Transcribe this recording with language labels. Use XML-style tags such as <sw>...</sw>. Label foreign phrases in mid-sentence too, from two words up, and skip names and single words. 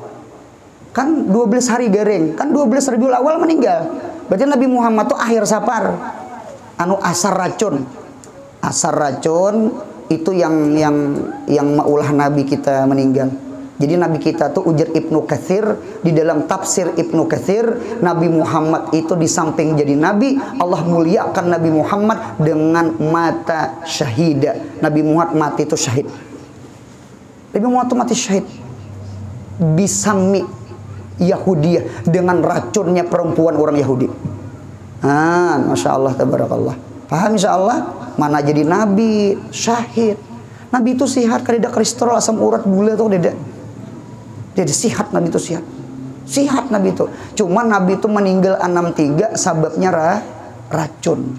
<id>Kan 12 hari garing, kan 12 Rabiul Awal meninggal. Berarti Nabi Muhammad tuh akhir Safar. Anu asar racun. Asar racun itu yang maulah Nabi kita meninggal. Jadi Nabi kita tuh ujar Ibnu Katsir di dalam tafsir Ibnu Katsir, Nabi Muhammad itu di samping jadi Nabi, Allah muliakan Nabi Muhammad dengan mata syahida. Nabi Muhammad mati itu syahid. Nabi Muhammad itu mati syahid.</id> <ar>بسم يهودية,</ar> <id>dengan racunnya perempuan orang Yahudi.</id> <ar>ما شاء الله تبارك الله.</ar> <id>Paham</id> <ar>إن شاء الله?</ar> <id>Mana jadi Nabi syahid. Nabi itu sihat, kada kolesterol, asam urat, gula tuh tidak. Jadi sihat Nabi itu sihat. Sihat Nabi itu. Cuma Nabi itu meninggal 63 sababnya racun.</id>